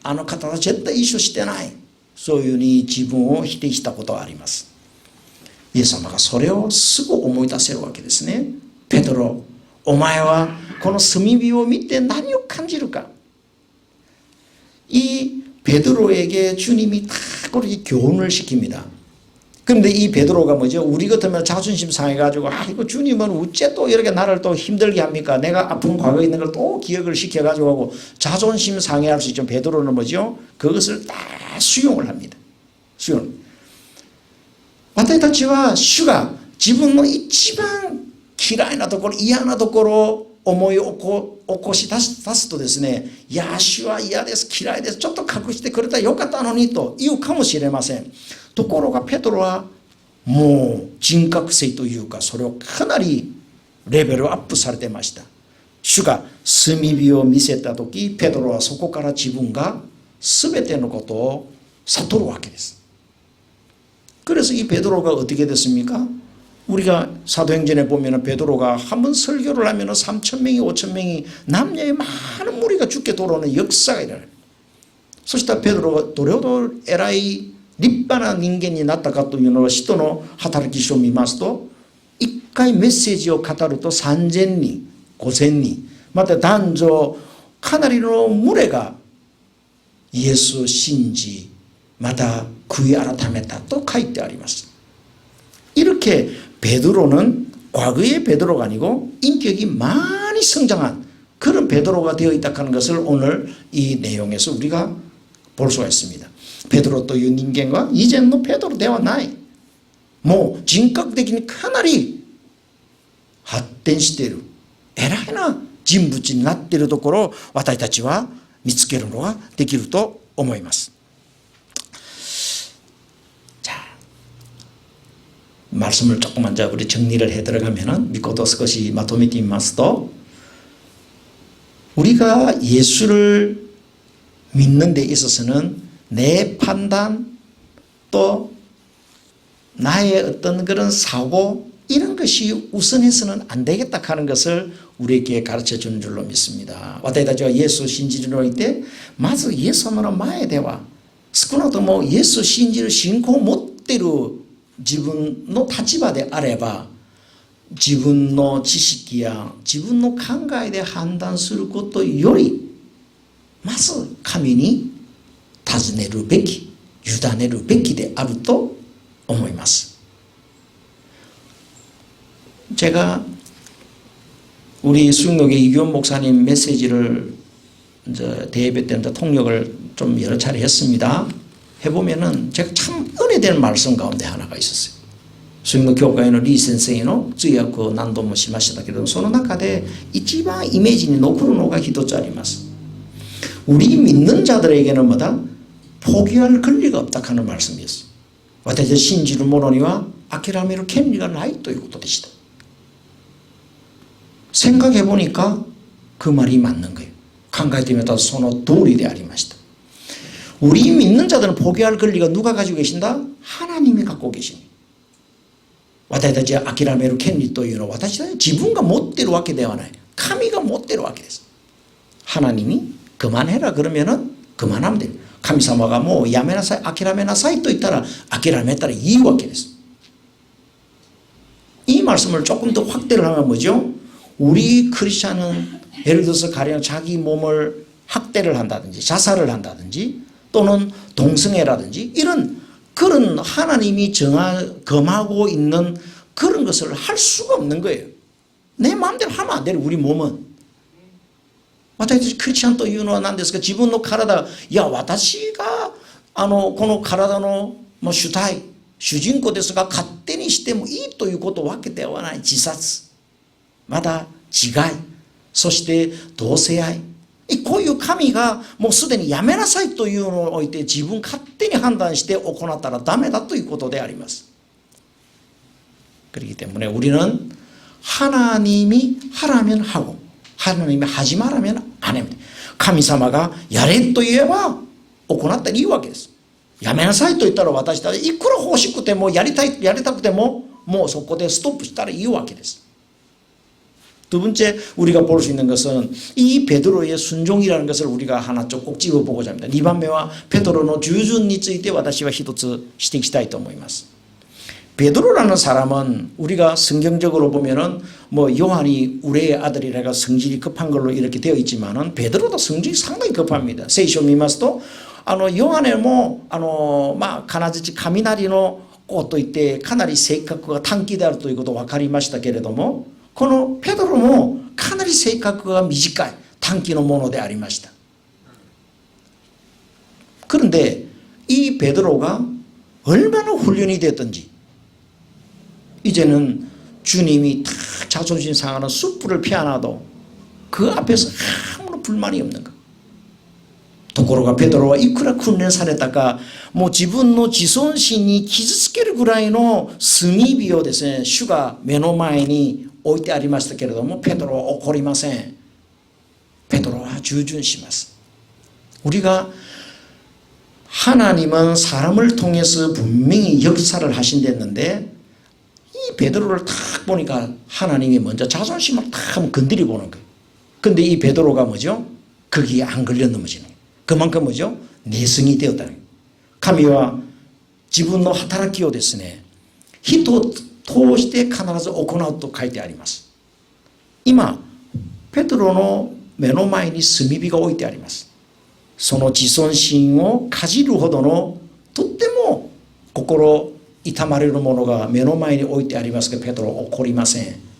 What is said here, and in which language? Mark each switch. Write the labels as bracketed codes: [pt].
[ja] あの方は絶対一緒してない。そういうふうに自分を否定したことがあります。イエス様がそれをすぐ思い出せるわけですね。ペトロ、お前はこの炭火を見て何を感じるか。 [ko] 이 베드로에게 주님이 다 그렇게 교훈을 시킵니다. 그런데 이 베드로가 뭐죠? 우리 같으면 자존심 상해가지고 이거 주님은 어째 또 이렇게 나를 또 힘들게 합니까? 내가 아픈 과거에 있는 걸 또 기억을 시켜가지고 하고 자존심 상해할 수 있죠. 베드로는 뭐죠? 그것을 다 수용을 합니다. 수용. [ja] 私たちは主が自分の一番嫌いなところ、嫌なところを思い起こし出すとですね、いや主は嫌です、嫌いです、ちょっと隠してくれたらよかったのにと言うかもしれません。ところがペトロはもう人格性というか、それをかなりレベルアップされてました。主が炭火を見せた時、ペトロはそこから自分が全てのことを悟るわけです。 [ko] 그래서 이 베드로가 어떻게 됐습니까? 우리가 사도행전에 보면 베드로가 한 번 설교를 하면 3,000명이 5,000명이 남녀의 많은 무리가 죽게 돌아오는 역사가 일어나요. [ja] そしたらペドロがどれほど偉い立派な人間になったかというのは、使徒の働き書を見ますと、一回メッセージを語ると3,000人、5,000人、また男女かなりの群れがイエスを信じ、また悔い改めたと書いてあります。 [ko] 이렇게 베드로는 과거의 베드로가 아니고 인격이 많이 성장한 그런 베드로가 되어 있다 하는 것을 오늘 이 내용에서 우리가 볼 수가 있습니다. [ja] 베드로という人間は以前のペドロではない。もう人格的にかなり発展している偉いな人物になっているところを私たちは見つけるのができると思います。 [ko] 말씀을 조금만 우리 정리를 해 들어가면은 믿고도 것이 [ja] 마토미티 마스도 [ko] 우리가 예수를 믿는 데 있어서는 내 판단 또 나의 어떤 그런 사고 이런 것이 우선해서는 안 되겠다 하는 것을 우리에게 가르쳐 주는 줄로 믿습니다. [ja] 私たちはイエスを信じるにおいてまずイエス様の前では少なくともイエスを信じる信仰を持っている自分の立場であれば、自分の知識や自分の考えで判断することより、まず神に尋ねるべき、委ねるべきであると思います。 [ko] 제가 우리 수영록의 이규원 목사님 메시지를 대예배 때 통역을 좀 여러 차례 했습니다. 해보면은 제가 참 은혜되는 말씀 가운데 하나가 있었어요. 수영록 교회의 리 선생의 [ja] 通訳を何度もしましたけど、その中で一番イメージに残るのが一つあります。 [ko] 우리 믿는 자들에게는 뭐다? 포기할 권리가 없다 하는 말씀이었어요. [ja] 私たち信じる者には諦める権利がないということでした。 [ko] 생각해 보니까 그 말이 맞는 거예요. [ja] 考えてみたらその通りでありました。 [ko] 우리 믿는 자들은 포기할 권리가 누가 가지고 계신다? 하나님이 갖고 계십니다. [ja] 私たちは諦める権利というのは私たち自分が持っているわけではない。神が持っているわけです。 [ko] 하나님이 그만해라 그러면은 그만하면 돼요. [ja] 神様がもうやめなさい、諦めなさいと言ったら諦めたらいいわけです。 [ko] 이 말씀을 조금 더 확대를 하면 뭐죠? 우리 크리스찬은 예를 들어서 가령 자기 몸을 학대를 한다든지 자살을 한다든지 또는 동성애라든지 이런 그런 하나님이 금하고 있는 그런 것을 할 수가 없는 거예요. 내 마음대로 하면 안 돼요. 우리 몸은. [ja] 私たちクリスチャンというのは何ですか？自分の体、いや私がこの体の主体、主人公ですが勝手にしてもいいということわけではない。自殺、また自害、そして同性愛、こういう神がもうすでにやめなさいというのを置いて自分勝手に判断して行ったらダメだということであります。 [ko] 그렇기 때문에 우리는 하나님이 하라면 하고 하나님이 하지 말라면 안 합니다. [ja] 神様がやれと言えば行ったらいいわけです。やめなさいと言ったら私たちいくら欲しくてもやりたくてももうそこでストップしたらいいわけです。 [ko] 두 번째 우리가 볼 수 있는 것은 이 베드로의 순종이라는 것을 우리가 하나 좀 꼭 집어보고자 합니다. [ja] 2番目は [ko] 베드로의 주준 [ja] について私は一つ指摘したいと思います。 [ko] 베드로라는 사람은 우리가 성경적으로 보면은 뭐 요한이 우레의 아들이라가 성질이 급한 걸로 이렇게 되어 있지만은 베드로도 성질이 상당히 급합니다. [ja] 聖書を見ますとヨハネも必ず雷の子といってかなり性格が短気であるということが分かりましたけれども、このペドロもかなり性格が短い短気のものでありました。 [ko] 그런데 이 베드로가 얼마나 훈련이 됐든지 이제는 주님이 다 자존심 상하는 숯불을 피하나도 그 앞에서 아무런 불만이 없는 거. [ja] ところがペトロはいくら訓練されたか、もう自分の自尊心に傷つけるぐらいの炭火をですね、主が目の前に置いてありましたけれども、ペトロは怒りません。ペトロは従順します。 [ko] 우리가 하나님은 사람을 통해서 분명히 역사를 하신댔는데 이 베드로를 딱 보니까 하나님이 먼저 자존심을 딱 건드려 보는 거예요. 근데 이 베드로가 뭐죠? 거기에 안 걸려 넘어지는 거예요. 그만큼 뭐죠? 내성이 되었다는 거예요. [ja] 神は自分の働きをですね、人を通して必ず行うと書いてあります。今、ペテロの目の前に炭火が置いてあります。その自尊心をかじるほどのとっても心痛まれるものが目の前に置いてありますが、ペテロは怒りません。